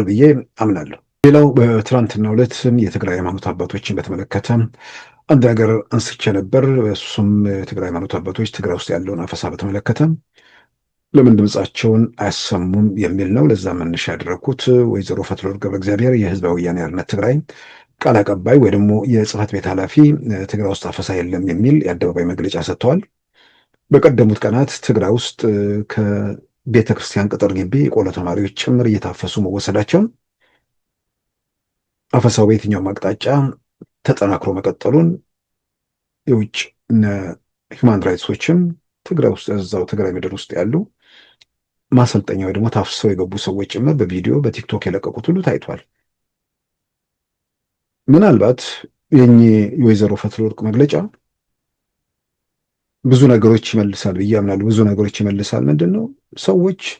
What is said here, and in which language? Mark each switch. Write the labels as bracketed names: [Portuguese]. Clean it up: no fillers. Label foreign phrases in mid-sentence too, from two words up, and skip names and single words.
[Amharic] ብዬ አምናለሁ። ሌላው በትናንትናው ዕለት የትግራይ ሃይማኖት አባቶችን በተመለከተ አንድ ነገር አንስቼ ነበር። እሱም የትግራይ ሃይማኖት አባቶች ትግራይ ውስጥ ያለውን አፈሳ በተመለከተ ለምን ድምፃቸውን አያሰሙም የሚል ነው። ለዛ መነሻ ያደረኩት ወይዘሮ ፈትለወርቅ ገብረ እግዚአብሔር የህዝባዊ ወያነ ሓርነት ትግራይ ቃል አቀባይ ወይ ደግሞ የጽህፈት ቤት ኃላፊ ትግራይ ውስጥ አፈሳ የለም የሚል የአደባባይ መግለጫ ሰጥተዋል። በቀደሙት ቀናት ትግራይ ውስጥ ከቤተ ክርስቲያን ቅጥር ግቢ የቆሎ ተማሪዎች ጭምር እየታፈሱ መወሰዳቸውን፣ አፈሳው በየትኛውም አቅጣጫ ተጠናክሮ መቀጠሉን የውጭ ሂውማን ራይትሶችም ትግራይ ውስጥ እዛው ትግራይ ምድር ውስጥ ያሉ ማሰልጠኛ ወይ ደግሞ ታፍሰው የገቡ ሰዎች ጭምር በቪዲዮ በቲክቶክ የለቀቁት ሁሉ ታይቷል። ምናልባት የኚህ የወይዘሮ ፈትለወርቅ መግለጫ ብዙ ነገሮች ይመልሳል ብዬ አምናለሁ። ብዙ ነገሮች ይመልሳል። ምንድን ነው ሰዎች